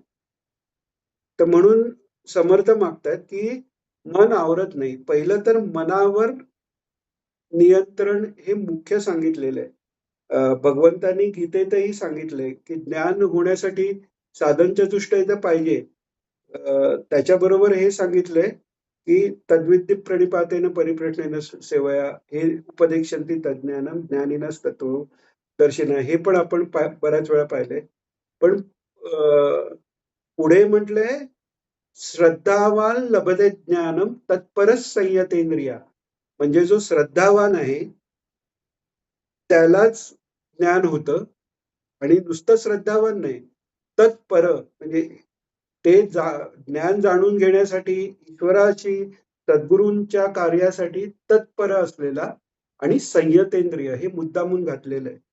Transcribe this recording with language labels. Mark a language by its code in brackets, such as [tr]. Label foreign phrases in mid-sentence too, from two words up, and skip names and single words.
[mr] तर म्हणून समर्थ मागतात, की मन आवरत नाही. पहिलं तर मनावर नियंत्रण हे मुख्य सांगितलेलं आहे. भगवंतांनी गीतेतही सांगितलंय, की ज्ञान होण्यासाठी साधन चतुष्टय तर पाहिजे. त्याच्याबरोबर हे सांगितलंय, की [sa] तद्विद्य प्रणिपातेन परिप्रश्नेन सेवया हे उपदेक्षन्ति तज्ज्ञानम ज्ञानिनस् ततो दर्शिना, [mr] हे पण आपण बऱ्याच वेळा पाहिलंय. पण पुढे म्हटलंय, [sa] श्रद्धावान लभते ज्ञानम तत्परच संयतेंद्रिया. [mr] म्हणजे जो श्रद्धावान आहे त्यालाच ज्ञान होतं, आणि नुसतं श्रद्धावान नाही, तत्पर म्हणजे ते ज्ञान जाणून घेण्यासाठी ईश्वराची सद्गुरूंच्या कार्यासाठी तत्पर असलेला, आणि संयतेंद्रिय हे मुद्दामून घातलेलं आहे.